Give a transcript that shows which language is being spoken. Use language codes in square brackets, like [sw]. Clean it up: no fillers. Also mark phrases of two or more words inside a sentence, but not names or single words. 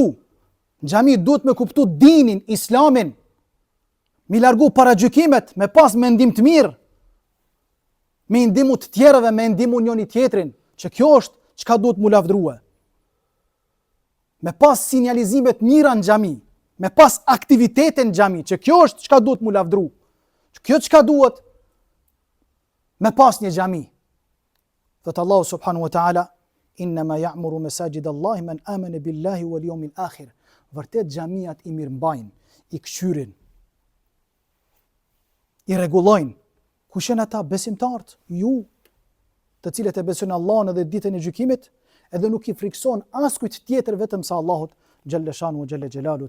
[sq] Xhami duhet me kuptu dinin, islamin, mi largu paragjykimet, me pas mendim të mirë, me ndimu të tjerëve, me ndimu njëri tjetrin, që kjo është çka duhet mu lavdrua. Me pas sinjalizimet mira në xhami, me pas aktivitete në xhami, që kjo është çka duhet mu lavdru. Kjo çka duhet me pas një xhami. Thot Allahu [ar] سبحانه وتعالى إنما يعمر مساجد الله من آمن بالله واليوم الآخر. [sq] Vërtet xhamiat i mirëmbajnë, i këshyrin, i rregullojnë. Kush janë ata? Besimtarët, ju, të cilët e besojnë Allahun dhe ditën e gjykimit, edhe nuk i frikson askujt tjetër vetëm sa Allahut [ar] xhalla shanu xhalla xhelalu.